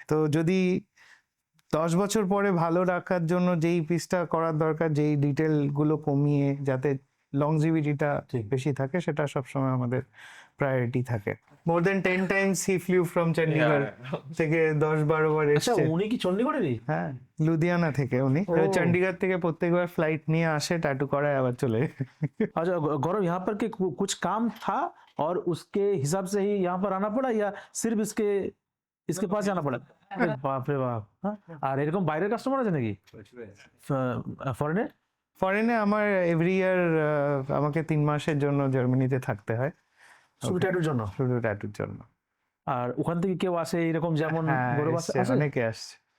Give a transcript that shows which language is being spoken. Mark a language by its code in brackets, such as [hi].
[bn] তো যদি 10 বছর পরে ভালো রাখার জন্য যেই পিসটা করার দরকার, যেই ডিটেলগুলো কমিয়ে যাতে লংজিভিটিটা বেশি থাকে, সেটা সবসময় আমাদের প্রায়োরিটি থাকে। [en] more than 10 times he flew from Chandigarh [bn] থেকে 10-12 বার আচ্ছা, এসেছে। উনি কি চণ্ডীগড়েরই? হ্যাঁ, লুধিয়ানা থেকে উনি। ও। চণ্ডীগড় থেকে প্রত্যেকবার ফ্লাইট নিয়ে আসে, ট্যাটু করায়, আবার চলে যায়। [hi] अच्छा गौरव, यहाँ पर के कुछ काम था और उसके हिसाब से ही यहाँ पर आना पड़ा या सिर्फ इसके पास जाना पड़ा? अरे बाप रे बाप। हाँ? [bn] আর এরকম বাইরের কাস্টমার আছে নাকি ফরেনের? ফরেনে আমার এভরি ইয়ার আমাকে 3 মাসের জন্য জার্মানিতে থাকতে হয়, শুধু ট্যাটুর জন্য? শুধু ট্যাটুর জন্য। আর ওখান থেকে কেউ আসে এরকম যেমন হ্যাঁ, গৌরব এসছে, আসে? অনেকে আসছে।